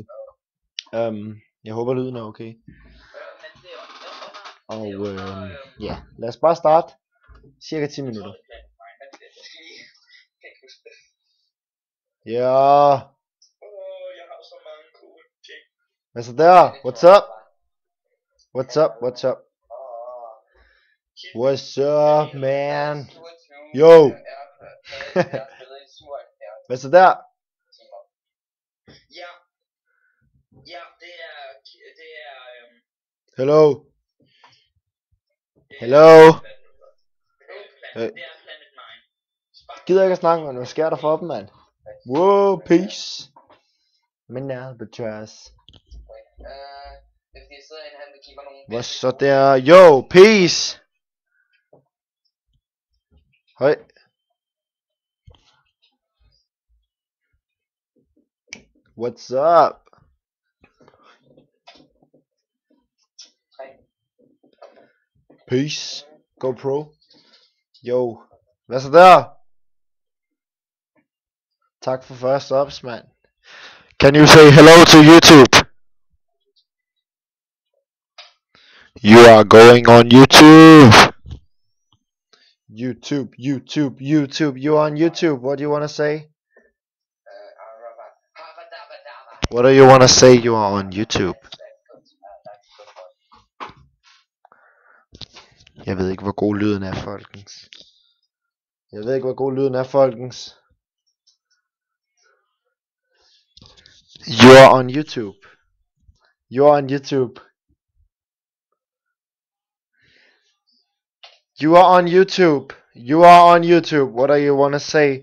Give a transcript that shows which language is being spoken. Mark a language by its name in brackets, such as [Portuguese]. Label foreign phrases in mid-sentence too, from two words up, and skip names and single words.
[Danish] Jeg håber lyden er okay. Og ja, lad os bare starte. Cirka 10 minutter. Ja. Hvad så der? [English] What's up? What's up? What's up? What's up, man? [Danish] Yo. Hvad så der? Ja, det er [English] Hello. Hello. [Danish] Gider ikke at snakke med, hvad sker der for dem, mand? [English] Wow, peace. [Danish] Men ja, [English] the trash. [Danish] Hvad så der? [English] Yo, peace. Hej. What's up? Peace. GoPro. [Danish] Yo. Hvad så der? Tak for [English] first ups, man. Can you say hello to YouTube? You are going on YouTube. YouTube. You're on YouTube. What do you want to say? What do you want to say? You are on YouTube. [Danish] Jeg ved ikke, hvor god lyden er, folkens. [English] You are on YouTube. You are on YouTube. You are on YouTube. You are on YouTube. What do you want to say?